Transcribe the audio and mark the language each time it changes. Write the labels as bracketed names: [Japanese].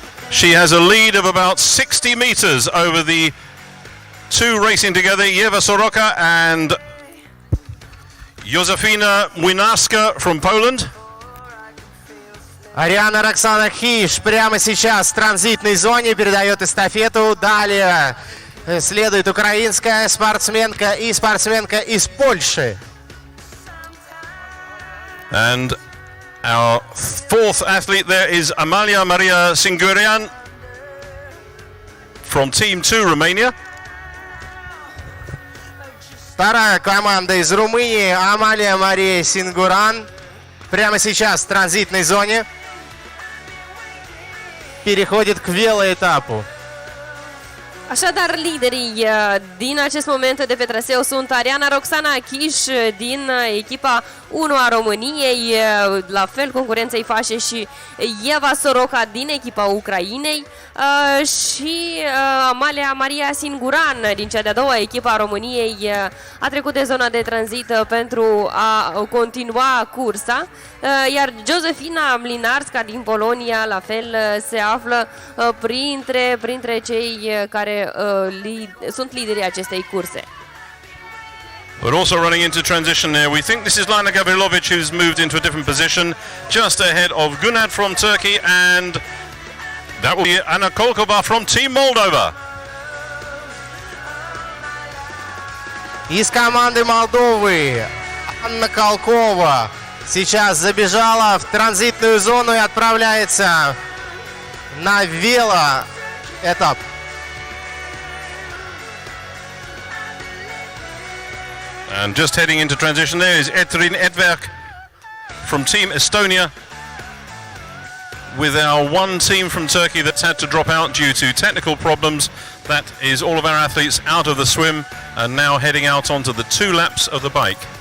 [English] She has a lead of about 60 meters over the two racing together, Eva Soroka and Józefina Młynarska from Poland. [Russian] Ариана Роксана Хиш прямо сейчас в транзитной зоне передает эстафету. Далее следует украинская спортсменка и спортсменка из Польши. [English] And our fourth athlete there is Amalia Maria Singurian from Team 2 Romania. [Russian] Вторая команда из Румынии, Амалия Мария Сингуран, прямо сейчас в транзитной зоне. Переходит к велоэтапу. [Romanian] Așadar, liderii din acest moment de pe traseu sunt Ariana Roxana Chiș din echipa 1 a României, la fel concurența îi face și Eva Soroka din echipa Ucrainei și Amalia Maria Singuran din cea de-a doua echipa a României a trecut de zona de tranzit pentru a continua cursa, iar Józefina Młynarska din Polonia la fel se află printre cei care sunt liderii acestei curse. [English] We're also running into transition there. We think this is Lana Gavrilovic, who's moved into a different position, just ahead of Gunad from Turkey, and that will be Anna Kolkova from Team Moldova. [Russian] Из команды Молдовы Анна Колкова сейчас забежала в транзитную зону и отправляется на велоэтап. [English] And just heading into transition there is Etrin Edberg from Team Estonia. with our one team from Turkey that's had to drop out due to technical problems. That is all of our athletes out of the swim and now heading out onto the 2 laps of the bike.